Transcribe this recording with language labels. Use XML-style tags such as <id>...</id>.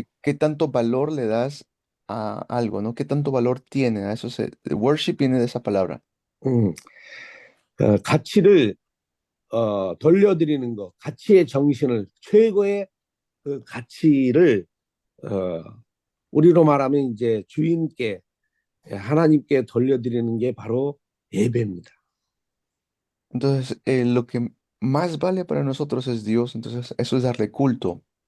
<es>¿qué tanto valor le das a algo, ¿no? ¿Qué tanto valor tiene? A eso worship viene de esa palabra. 음.</es> <ko>가치를 돌려드리는 것, 가치의 정신을 최고의 그 가치를 어, 우리로 말하면 이제 주인께 하나님께 돌려드리는 게 바로 예배입니다.</ko> <es>Entonces, lo que más vale para nosotros es Dios, entonces eso es darle culto.</es>